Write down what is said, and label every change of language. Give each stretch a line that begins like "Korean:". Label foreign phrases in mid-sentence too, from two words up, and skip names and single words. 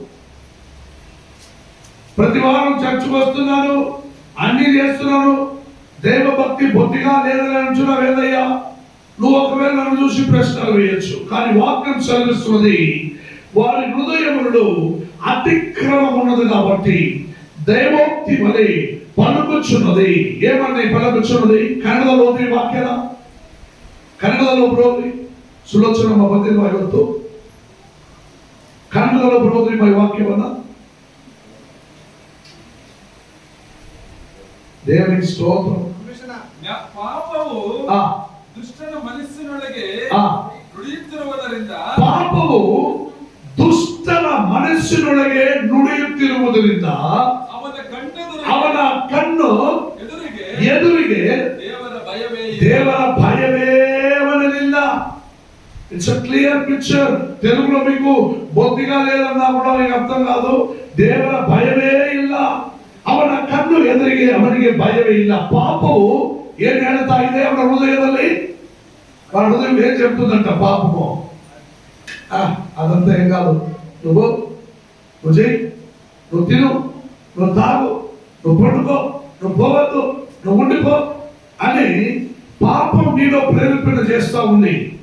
Telugu: ప్రతి వారం చర్చకు వస్తున్నాను, అన్ని చేస్తున్నాను, దైవ భక్తి బొత్తిగా లేదని అంటున్నావు ఏదయ్యా? నువ్వు ఒకవేళ నన్ను చూసి ప్రశ్నలు వేయచ్చు, కానీ వాక్యం చదివిస్తున్నది వారి హృదయములలో అతిక్రమం ఉన్నది కాబట్టి దైవోక్తి వలె పలుకుచున్నది. ఏమన్నా పలుకుచున్నది? కన్నడలో వాక్యాల
Kannada: ಕನ್ನಡದಲ್ಲೂ ಬರೋದ್ರಿ ಸುಲೋಚನ ಬಂದಿಲ್ವಾ? ಇವತ್ತು ಕನ್ನಡದಲ್ಲೂ ಬರೋದ್ರಿ ಈ ವಾಕ್ಯವನ್ನ. ದೇವರಿಗೆ ಸ್ತೋತ್ರ. ಪಾಪವು ದುಷ್ಟನ ಮನಸ್ಸಿನೊಳಗೆ ನುಡಿಯುತ್ತಿರುವುದರಿಂದ, ಪಾಪವು ದುಷ್ಟನ ಮನಸ್ಸಿನೊಳಗೆ ನುಡಿಯುತ್ತಿರುವುದರಿಂದ ಅವನ ಕಣ್ಣು ಎದುರಿಗೆ ದೇವರ ಭಯವೇ ಅವನಲ್ಲಿಲ್ಲ.
English: It's a clear picture.
Telugu: తెలుగులో మీకు బొత్తిగా లేదన్నా కూడా మీకు అర్థం కాదు.
Kannada: ದೇವರ ಭಯವೇ ಇಲ್ಲ, ಅವನ ಕಣ್ಣು ಎದುರಿಗೆ ಅವನಿಗೆ ಭಯವೇ ಇಲ್ಲ. ಪಾಪವು ಏನ್ ಹೇಳ್ತಾ ಇದೆ ಅವನ ಹೃದಯದಲ್ಲಿ? ಅವನ ಹೃದಯ ಏನ್ చెప్తుందంట?
Telugu: పాపము అదంతా ఏం కాదు. నువ్వు చెయ్యి, నువ్వు తిను, నువ్వు తాగు, నువ్వు పడుకో, నువ్వు పోవద్దు, నువ్వు ఉండిపో అని పాపం నీలో ప్రేరేపణ చేస్తా ఉంది.